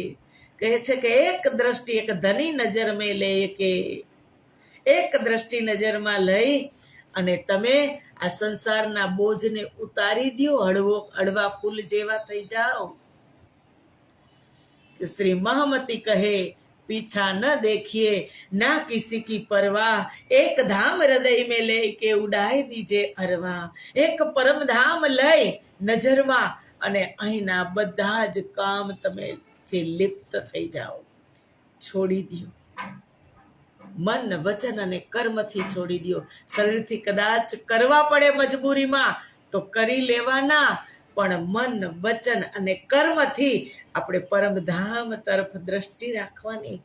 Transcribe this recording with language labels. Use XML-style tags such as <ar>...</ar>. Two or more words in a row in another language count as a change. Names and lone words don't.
<gu>કહે છે કે એક દ્રષ્ટિ, એક ધની નજર મેં લે કે, એક દ્રષ્ટિ નજરમાં લઈ અને તમે આ સંસારના બોજને ઉતારી દો, હળવા ફૂલ જેવા થઈ જાઓ. શ્રી મહામતી કહે</gu> <hi>पीछा न देखिए ना किसी की परवाह, एक धाम हृदय में ले के उड़ाई दीजे अरवा.</hi> <gu>एक પરમ ધામ લઈ નજરમાં અને અહીંના બધા જ કામ તમે લિપ્ત થઈ જાઓ, છોડી દો. મન, વચન અને કર્મથી છોડી દો. શરીરથી કદાચ કરવા પડે મજબૂરીમાં તો કરી લેવાના, પણ મન, વચન અને કર્મથી આપણે પરમધામ તરફ દ્રષ્ટિ રાખવાની.</gu>